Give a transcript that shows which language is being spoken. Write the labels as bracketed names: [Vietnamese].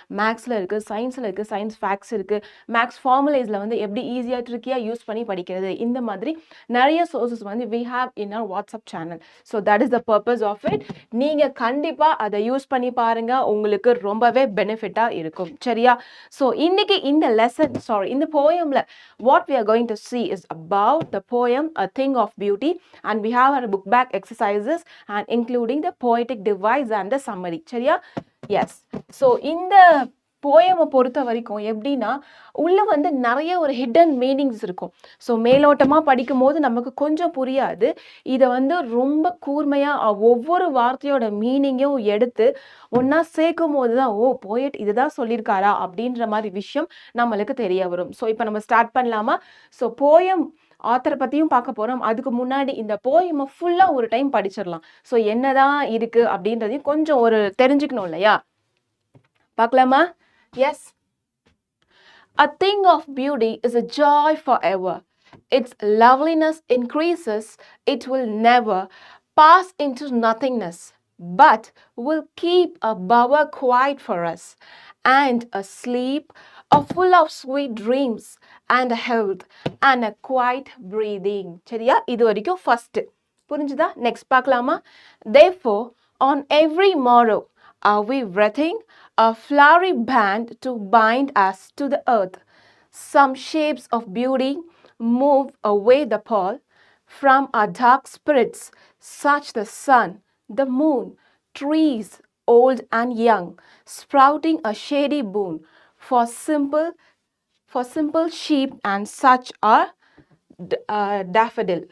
[Tamil] மேக்ஸில் இருக்குது, சயின்ஸில் இருக்குது, சயின்ஸ் ஃபேக்ட்ஸ் இருக்குது, மேக்ஸ் ஃபார்முலேஸில் வந்து எப்படி ஈஸியாக ட்ரிக்கியாக யூஸ் பண்ணி படிக்கிறது, இந்த மாதிரி நிறைய சோர்சஸ் வந்து [English] We have in our WhatsApp channel. So that is the purpose of it. [Tamil] நீங்கள் கண்டிப்பாக அதை யூஸ் பண்ணி பாருங்கள், உங்களுக்கு ரொம்பவே பெனிஃபிட்டாக இருக்கும். சரியா? ஸோ இன்னைக்கு இந்த லெசன் இந்த போயமில் [English] what we are going to see is about the poem A Thing of Beauty, and we have our book back exercises and including the poetic device and the summary. [Tamil] சரியா? S. So இந்த போயமை பொறுத்த வரைக்கும் எப்படின்னா, உள்ள வந்து நிறைய ஒரு hidden meanings இருக்கும். ஸோ மேலோட்டமாக படிக்கும் போது நமக்கு கொஞ்சம் புரியாது. இதை வந்து ரொம்ப கூர்மையாக ஒவ்வொரு வார்த்தையோட மீனிங்கையும் எடுத்து ஒன்றா சேர்க்கும் போது தான் ஓ போயட் இதுதான் சொல்லியிருக்காரா அப்படின்ற மாதிரி விஷயம் நம்மளுக்கு தெரிய வரும். ஸோ இப்போ நம்ம ஸ்டார்ட் பண்ணலாமா? ஸோ போயம் ஆத்தரை பற்றியும் பார்க்க போகிறோம். அதுக்கு முன்னாடி இந்த போயமை ஃபுல்லாக ஒரு டைம் படிச்சிடலாம். ஸோ என்னதான் இருக்குது அப்படின்றதையும் கொஞ்சம் ஒரு தெரிஞ்சுக்கணும் இல்லையா? பார்க்கலாமா? Yes. [English] A thing of beauty is a joy forever. Its loveliness increases, it will never pass into nothingness, but will keep a bower quiet for us, and a sleep full of sweet dreams, and a health, and a quiet breathing. [Tamil] சரியா? இது வரைக்கும் first. புரிஞ்சுதா? Next பார்க்கலாமா? [English] Therefore, on every morrow are we breathing a flowery band to bind us to the earth. Some shapes of beauty move away the pall from our dark spirits, such the sun, the moon, trees old and young, sprouting a shady boon for simple sheep, and such are daffodil.